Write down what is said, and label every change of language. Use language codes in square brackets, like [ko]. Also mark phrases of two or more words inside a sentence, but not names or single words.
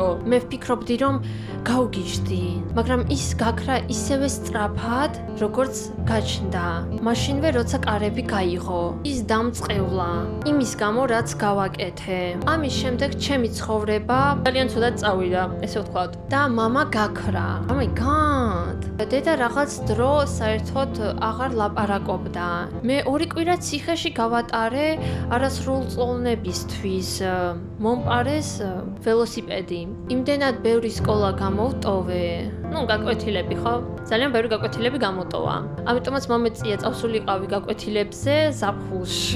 [ka] მე ვფიქრობდი რომ გავგიჟდი, მაგრამ ის გაქრა ისევე სწრაფად, როგორც გაჩნდა. მაშინვე როცა კარები გაიღო, ის დამწყევლა. იმის გამო რაც გავაკეთე. ამის შემდეგ ჩემი ცხოვრება ძალიან ცუდად წავიდა, ესე ვთქვათ. და მამა გაქრა. [en] Oh my god. [ka] დედა რაღაც დრო საერთოდ აღარ ლაპარაკობდა. მე 2 კვირა ციხეში გავატარე არასრულწლოვნებისთვის. მომპარეს ველოსიპედი. იმდენად ბევრი სკოლა გამოვტოვე. გაკვეთილები ხო? ძალიან ბევრი გაკვეთილები გამოტოვა. ამიტომაც მომეწია წავსულიყავი გაკვეთილებზე ზაფხულში.